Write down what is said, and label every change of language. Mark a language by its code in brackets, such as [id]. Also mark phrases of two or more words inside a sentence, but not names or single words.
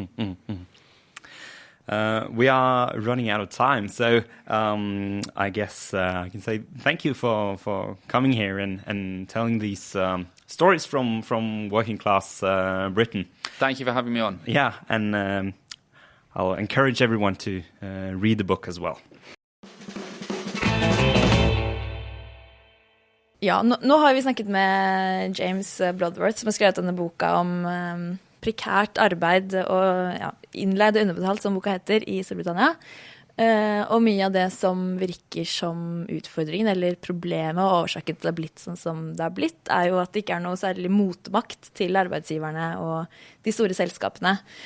[en] We are running out of time, so I guess I can say thank you for coming here and telling these stories from working class Britain. Thank you for having me on. Yeah, and I'll encourage everyone to read the book as well. [no] Ja, nå har vi snakket med James Bloodworth, som har skrevet denne boka om prekært arbeid og innleid og underbetalt, som boka heter, i Storbritannia. Og mye av det som virker som utfordringen eller problemet og årsaken til det har blitt sånn som det har blitt, er jo at det ikke er noe særlig motmakt til arbeidsgiverne og de store selskapene.